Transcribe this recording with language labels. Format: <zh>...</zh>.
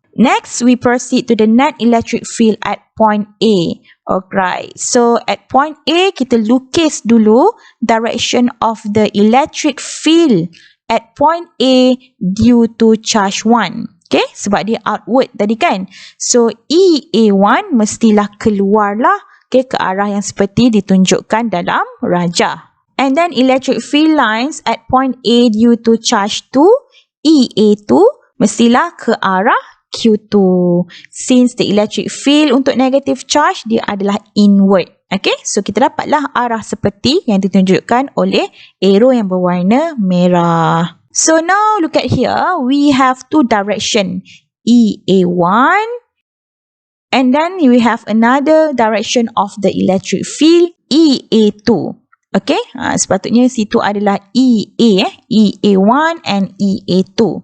<en>Next, we proceed to the net electric field at point A. Alright, so at point A,</en> <ms>kita lukis dulu</ms> <en>direction of the electric field at point A due to charge 1.</en> <ms>Okay, sebab dia outward tadi kan. So, EA1 mestilah keluar lah. Okay, ke arah yang seperti ditunjukkan dalam rajah.</ms> <en>And then electric field lines at point A due to charge 2, EA2,</en> <ms>mestilah ke arah</ms> <en>Q2. Since the electric field untuk negative charge,</en> <ms>dia adalah</ms> <en>inward.</en> <ms>Okay, so kita dapatlah arah seperti yang ditunjukkan oleh arrow yang berwarna merah.</ms> <en>So now look at here, we have two direction, EA1, and then we have another direction of the electric field, EA2.</en> <ms>Okay, sepatutnya situ adalah EA, EA1 and EA2.</ms>